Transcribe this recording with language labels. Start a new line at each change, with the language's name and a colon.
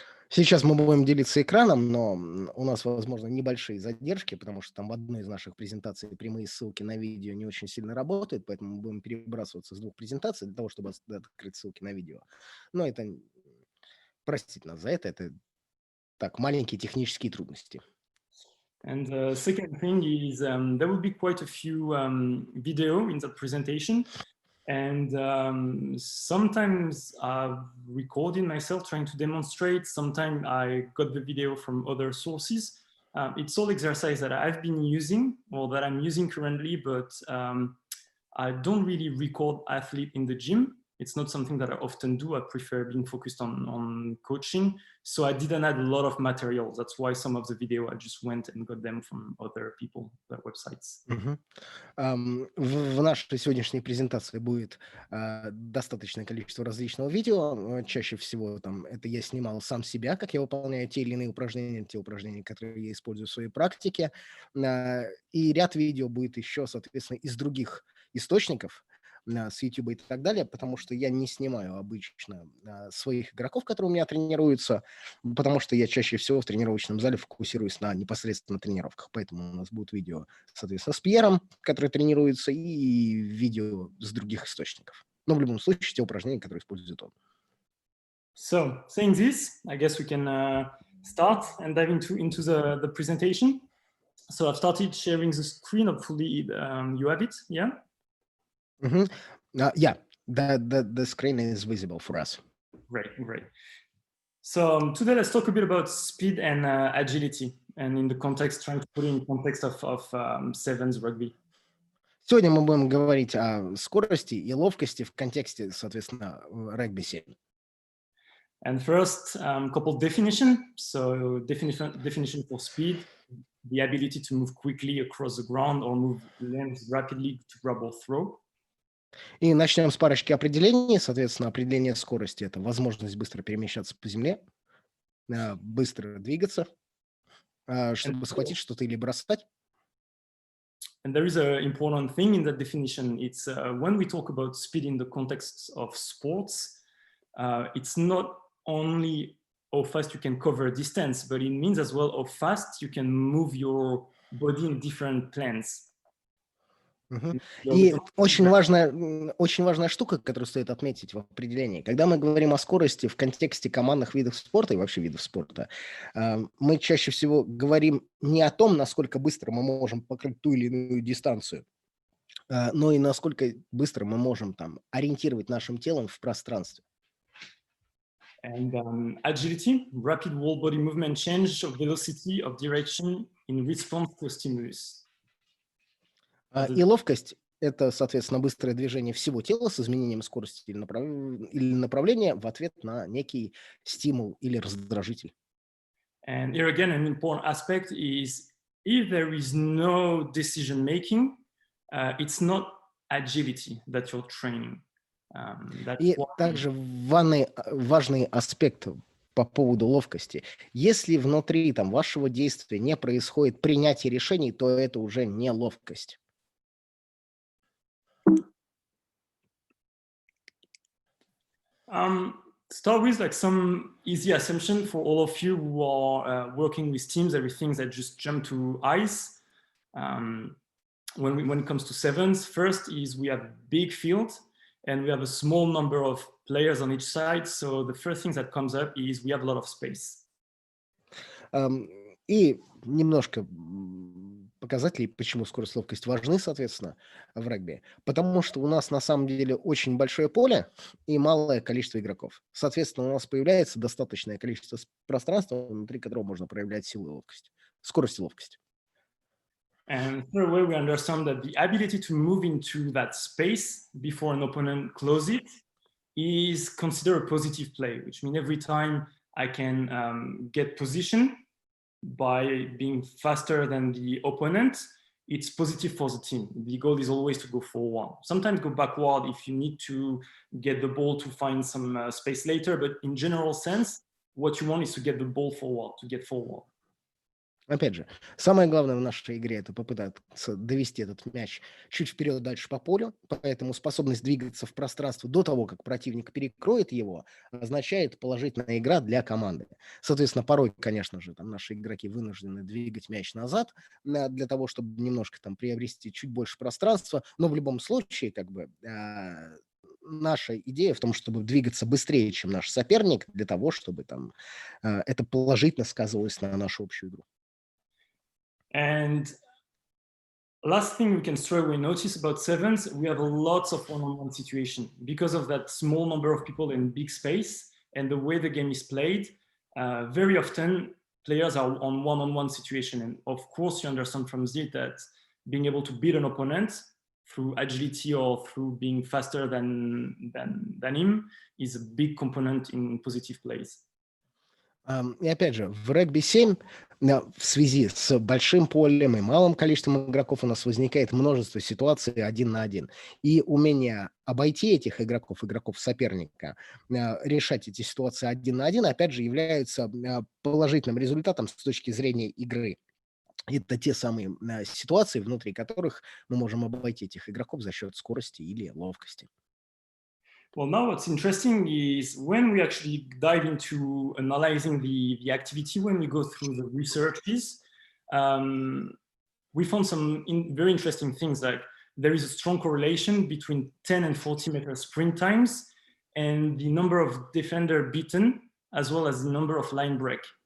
Russian: Сейчас мы будем делиться экраном, но у нас, возможно, небольшие задержки, потому что там в одной из наших презентаций прямые ссылки на видео не очень сильно работают, поэтому мы будем перебрасываться с двух презентаций для того, чтобы открыть ссылки на видео. Но это, простите нас за это так, маленькие технические трудности.
English: And the second thing is there will be quite a few video in that presentation. And sometimes I've recorded myself trying to demonstrate. Sometimes I got the video from other sources. It's all exercise that I've been using or that I'm using currently, but I don't really record athlete in the gym. It's not something that I often do. I prefer being focused on coaching. So I didn't add a lot of material. That's why some of the video I just went and got them from other people, their websites.
Russian: В нашей сегодняшней презентации будет достаточное количество различного видео. Чаще всего там это я снимал сам себя, как я выполняю те или иные упражнения, те упражнения, которые я использую в своей практике. И ряд видео будет еще, соответственно, из других источников, с YouTube и так далее, потому что я не снимаю обычно своих игроков, которые у меня тренируются, потому что я чаще всего в тренировочном зале фокусируюсь на непосредственно тренировках. Поэтому у нас будут видео, соответственно, с Пьером, который тренируется, и видео с других источников. Но в любом случае те упражнения, которые использует он.
English: So, saying this, I guess we can start and dive into the presentation. So I've started sharing the screen. Hopefully you have it, yeah? Yeah, the screen is visible for us. Great. So today let's talk a bit about speed and agility, and in the context, trying to put it in context of sevens rugby.
Russian: Сегодня мы будем говорить о скорости и ловкости в контексте, соответственно, регби-7.
English: And first, couple definition. So definition for speed, the ability to move quickly across the ground or move limbs rapidly to grab or throw.
Russian: И начнем с парочки определений. Соответственно, определение скорости – это возможность быстро перемещаться по земле, быстро двигаться, чтобы схватить что-то или бросать.
English: And there is an important thing in that definition. It's when we talk about speed in the context of sports, it's not only how fast you can cover a distance, but it means as well how fast you can move your body in different planes.
Russian: И очень важная штука, которую стоит отметить в определении. Когда мы говорим о скорости в контексте командных видов спорта и вообще видов спорта, мы чаще всего говорим не о том, насколько быстро мы можем покрыть ту или иную дистанцию, но и насколько быстро мы можем там ориентировать нашим телом в пространстве.
English: And agility, rapid whole body movement change of velocity of direction in response to a stimulus.
Russian: И ловкость – это, соответственно, быстрое движение всего тела с изменением скорости или направления в ответ на некий стимул или раздражитель.
English: And here again, an important aspect is if there is no decision making, it's not agility that you're training.
Russian: И также важный аспект по поводу ловкости. Если внутри вашего действия не происходит принятие решений, то это уже не ловкость.
English: Start with like some easy assumption for all of you who are working with teams, everything that just jump to ice. When it comes to sevens, first is we have big field and we have a small number of players on each side. So the first thing that comes up is we have a lot of space.
Russian: И немножко показателей, почему скорость и ловкость важны, соответственно, в регби. Потому что у нас на самом деле очень большое поле и малое количество игроков. Соответственно, у нас появляется достаточное количество пространства, внутри которого можно проявлять силу и ловкость. Скорость и ловкость.
English: And third way, we understand that the ability to move into that space before an opponent closes it is considered a positive play, which means every time I can get position by being faster than the opponent, it's positive for the team. The goal is always to go forward. Sometimes go backward if you need to get the ball to find some space later, but in general sense, what you want is to get the ball forward, to get forward.
Russian: Опять же, самое главное в нашей игре – это попытаться довести этот мяч чуть вперед дальше по полю, поэтому способность двигаться в пространство до того, как противник перекроет его, означает положительная игра для команды. Соответственно, порой, конечно же, там наши игроки вынуждены двигать мяч назад для того, чтобы немножко там приобрести чуть больше пространства, но в любом случае, как бы, наша идея в том, чтобы двигаться быстрее, чем наш соперник, для того, чтобы там это положительно сказывалось на нашу общую игру.
English: And last thing we can straight away notice about sevens, we have lots of one-on-one situation because of that small number of people in big space and the way the game is played. Very often players are on one-on-one situation, and of course you understand from Zit that being able to beat an opponent through agility or through being faster than him is a big component in positive plays.
Russian: И опять же, в регби-7 в связи с большим полем и малым количеством игроков у нас возникает множество ситуаций 1 на 1. И умение обойти этих игроков соперника, решать эти ситуации 1 на 1, опять же, является положительным результатом с точки зрения игры. Это те самые ситуации, внутри которых мы можем обойти этих игроков за счет скорости или ловкости.
English: Well, now what's interesting is when we actually dive into analyzing the activity, when we go through the researches, we found some very interesting things, like there is a strong correlation between 10 and 40 meter sprint times and the number of defender beaten, as well as the number of line break.